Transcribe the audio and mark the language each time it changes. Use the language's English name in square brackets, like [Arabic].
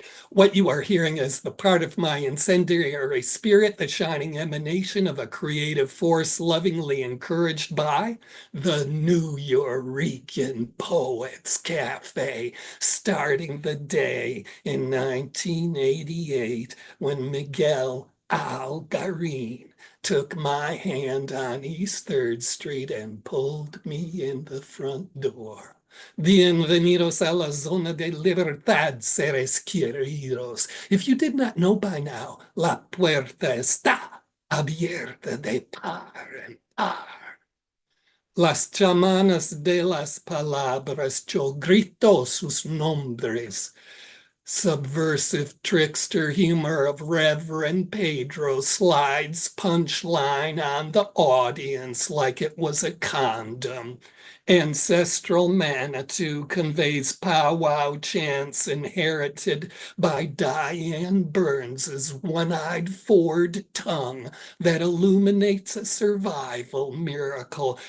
[English] What you are hearing is the part of my incendiary spirit, the shining emanation of a creative force lovingly encouraged by the Nuyorican Poets Cafe, starting the day in 1988 when Miguel Algarin took my hand on East 3rd Street and pulled me in the front door. [Spanish] Bienvenidos a la zona de libertad, seres queridos. [English] If you did not know by now, [Spanish] la puerta está abierta de par en par. Las chamanas de las palabras, yo grito sus nombres. [English] Subversive trickster humor of Reverend Pedro slides punchline on the audience like it was a condom. Ancestral Manitou conveys powwow chants inherited by Diane Burns's one-eyed Ford tongue that illuminates a survival miracle.